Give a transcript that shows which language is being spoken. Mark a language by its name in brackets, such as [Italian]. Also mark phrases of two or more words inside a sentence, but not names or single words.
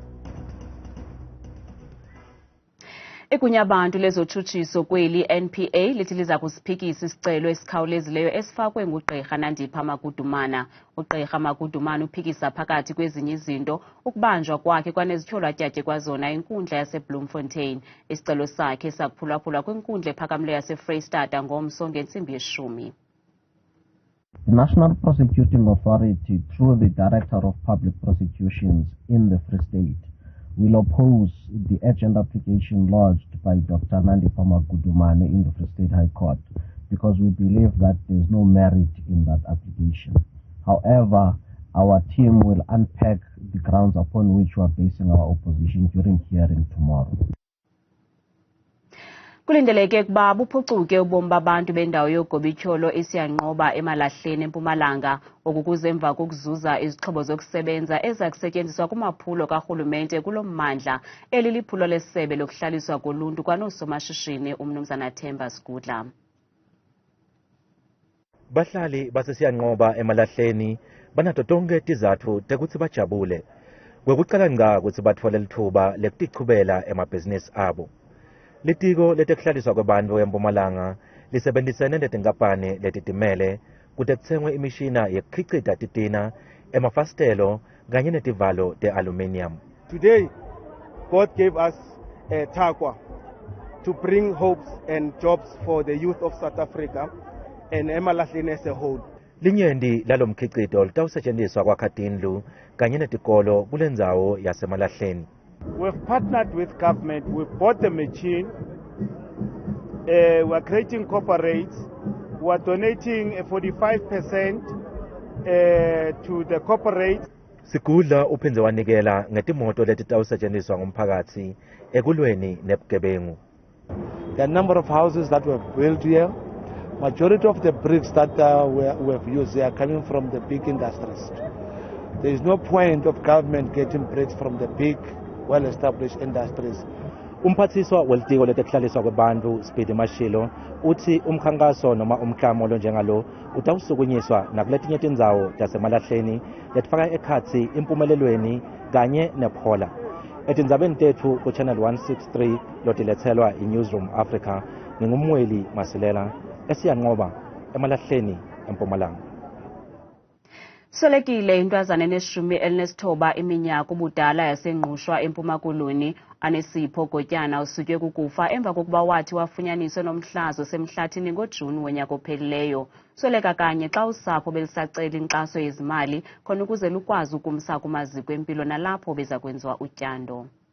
[Xhosa] Igunya Abantu lezotshutshiso kweli NPA lithi liza kusiphikisa isicelo esikhawulezileyo esifakwe nguGqirha Magudumana. uGqirha Magudumana uphikisa phakathi kwezinye izinto ukubanjwa kwakhe kwanezityholwatyatye kwazona inkundla yaseBloemfontein. Isicelo sakhe sakuphulaphula kwinkundla ephakamileyo yaseFreystata ngomso ngentsimbi ye-10. [English] The National Prosecuting Authority, through the Director of Public Prosecutions in the Free State, will oppose the urgent application lodged by Dr. Iindaba Magudumana in the Free State High Court because we believe that there is no merit in that application. However, our team will unpack the grounds upon which we are basing our opposition during hearing tomorrow. [Xhosa] Kulindeleke ukuba buphucuke ubomi babantu bendawo yogobityholo esiyanqoba emalahleni eMpumalanga okukuze emva kokuzuza izixhobo zokusebenza ezakusetyenziswa kumaphulo karhulumente kulo mmandla. Eli liphulo lesebe lokuhlaliswa koluntu kwanoosomashishini uMnumzana Themba Sigudla. [Swati] Bahlali basesiyanqoba emalahleni banato tonke tizathu tekutsi bajabule kwekucala ngqa kutsi batfole lithuba lekutichubela emabhizinisi abo. Litiko letekuhlaliswa kwebantfu eMpumalanga lisebenzisene netinkampani letitimele kute kutsengwe imishina yekukhicita titina, emafastelo kanye netivalo te-aluminium. [English] Today, God gave us a Takwa to bring hopes and jobs for the youth of South Africa and Emalahleni as a whole. [Swati] Linyenti lalomkhicito litawusetjentiswa kwakha tindlu kanye netikolo kule ndzawo yasemalahleni. [English] We've partnered with government. We've bought the machine. We're creating corporates. We're donating 45% to the corporates. [Swati] Sigudla uphindze wanikela ngetimoto letitawusetjentiswa ngumphakatsi ekulweni nebugebengu. [English] The number of houses that were built here, majority of the bricks that we have used are coming from the big industries. There is no point of government getting bricks from the big well-established industries. [Swati] Umphathiswa welitiko letekuhlaliswa kwebantfu Speedy Mashilo uthi umkhankaso noma umklamo lonjengalo utawusukunyiswa nakuletinye tindzawo tasemalahleni letifaka ekhatsi impumelelweni kanye nephola. Etindzabeni tethu kuChannel 163 lotiletselwa iNewsroom Africa ngingumweli Masilela esiyanqoba emalahleni eMpumalanga. [Xhosa] Swelekile intwazana enesithoba iminyaka ubudala yasengqushwa eMpuma Koloni u-Anesipho Gotyana usutywe kukufa emva kokuba wathi wafunyaniswe nomhlaza osemhlathini ngoJuni wonyaka ophelileyo. Sweleka kanye xa usapho belisacela inkxaso yezimali khona ukuze lukwazi ukumsa kumaziko empilo nalapho beza kwenziwa utyando.